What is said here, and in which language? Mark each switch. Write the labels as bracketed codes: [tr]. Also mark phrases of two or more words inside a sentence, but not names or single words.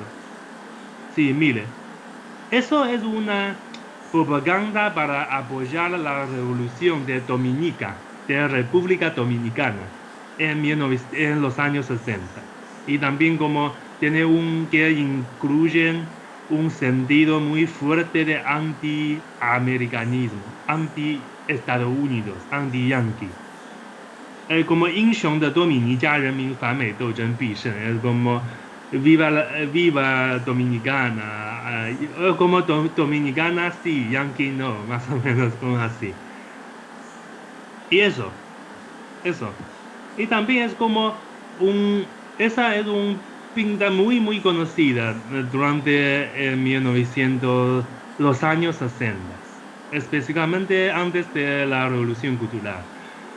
[es] Sí, mire, eso es una propaganda para apoyar la revolución de Dominica, de la República Dominicana, en los años 60. Y también como tiene que incluyen un sentido muy fuerte de anti-americanismo, anti-Estados Unidos, anti-yankee. [zh] Como 英雄的多米尼加人民反美斗争必胜, [es] es como viva Dominicana, como Dominicana sí, Yankee no, más o menos como así. Y eso. Y también es como esa es un pinta muy, muy conocida durante 1900, los años 60, específicamente antes de la Revolución Cultural.